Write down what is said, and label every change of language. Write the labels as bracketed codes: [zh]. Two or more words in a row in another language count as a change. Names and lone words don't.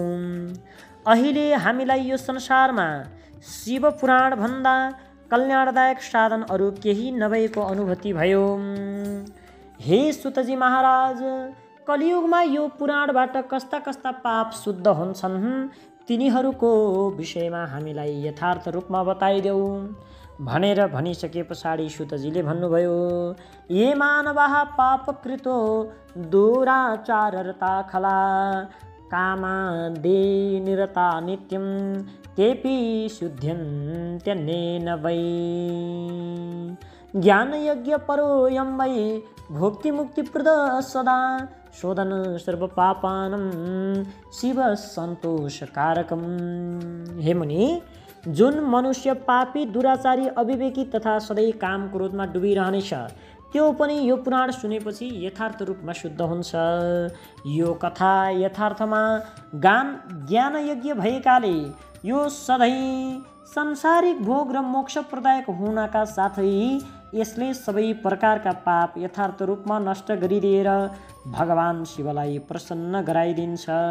[ne] अहिले हामीलाई यो संसारमा शिवपुराण भन्दा कल्याणदायक साधन अरू केही नभएको अनुभूति भयो। हे सुतजी महाराज, कलियुगमा यो पुराणबाट कस्ता कस्ता पाप शुद्ध हुन्छन् तिनीहरूको विषयमा हामीलाई यथार्थ रूपमा बताइदेऊ भनेर भनिसके पछाडि सुतजीले भन्नुभयो, [sa] ये मानवाः पापकृतो दुराचाररता खला कामादे निरता नित्यं तेपि शुद्ध्यन्त्यनेन वै ज्ञानयज्ञ परोऽयं वै भुक्तिमुक्तिप्रद सदा शोधन सर्वपापानं शिव सन्तोषकारकम्। [ne] हे मुनि, जुन मनुष्य पापी, दुराचारी, अविवेकी तथा सधैँ काम क्रोधमा डुबिरहनेछ त्यो पनि यो पुराण सुनेपछि यथार्थ रूपमा शुद्ध हुन्छ। यो कथा यथार्थमा ज्ञानयज्ञ भएकाले यो सधैँ सांसारिक भोग र मोक्ष प्रदायक हुनका साथै यसले सबै प्रकारका पाप यथार्थ रूपमा नष्ट गरिदिएर भगवान शिवलाई प्रसन्न गराइदिन्छ।